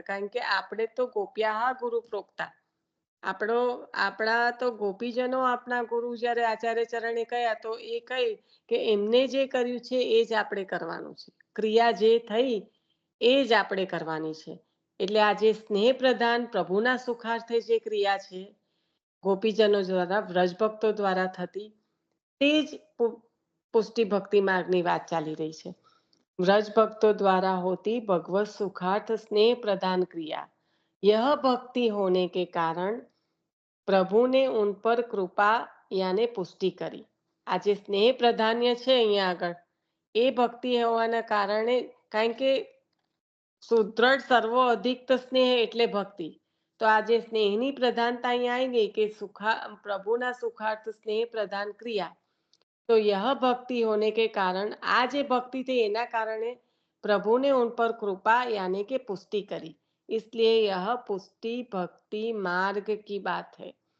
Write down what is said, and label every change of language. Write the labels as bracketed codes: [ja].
[gu] કારણ કે આપણે તો ગોપ્યાહ ગુરુ પ્રોક્તા, આપણા તો ગોપીજનો આપણા ગુરુ જ્યારે આચાર્ય ચરણે કયા તો એ કહી કે એમને જે કર્યું છે એ જ આપણે કરવાનું છે, ક્રિયા જે થઈ એ જ આપણે કરવાની છે. એટલે આ જે સ્નેહ પ્રદાન પ્રભુના સુખાર્થે જે ક્રિયા છે ગોપીજનો દ્વારા વ્રજભક્તો દ્વારા થતી તે જ પુષ્ટિ ભક્તિ માર્ગની વાત ચાલી રહી છે. [hi] व्रज भक्तों द्वारा होती भगवत सुखार्थ स्नेह प्रदान क्रिया यह भक्ति होने के कारण प्रभु ने उन पर कृपा यानी पुष्टि કરી. [gu] આ જે સ્નેહ પ્રધાન્ય છે અહીંયા આગળ એ ભક્તિ હોવાના કારણે, કારણ કે સુદ્રઢ સર્વો અધિક સ્નેહ એટલે ભક્તિ. તો આ જે સ્નેહની પ્રધાનતા અહીંયા આવી ગઈ કે પ્રભુના સુખાર્થ સ્નેહ પ્રદાન ક્રિયા, [hi] तो यह भक्ति होने के कारण आज ये भक्ति थी एना कारणे प्रभु ने उन पर कृपा यानी कि पुष्टि करी, इसलिए यह पुष्टि भक्ति मार्ग की बात है.